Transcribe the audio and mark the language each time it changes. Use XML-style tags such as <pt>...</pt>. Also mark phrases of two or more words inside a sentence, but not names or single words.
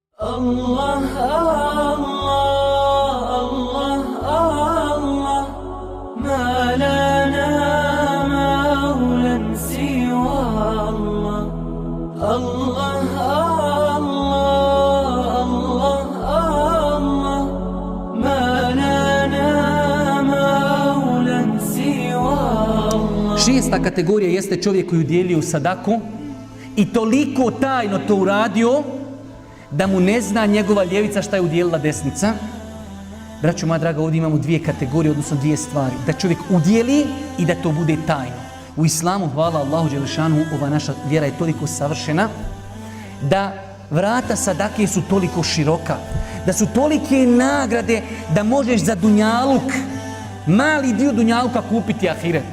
<ar>الله، الله، الله، الله، ما لنا مولى سوى الله. الله، الله، الله، الله، ما لنا مولى سوى الله.</ar> <bs>Šesta kategorija jeste čovjek koji udjelio sadaku i toliko tajno to uradio da mu ne zna njegova ljevica šta je udjelila desnica. Braćo moja draga, ovdje imamo dvije kategorije, odnosno dvije stvari. Da čovjek udjeli i da to bude tajno. U islamu, hvala Allahu dželešanu, ova naša vjera je toliko savršena da vrata sadake su toliko široka, da su tolike nagrade da možeš za dunjaluk, mali dio dunjaluka kupiti ahiret.</bs>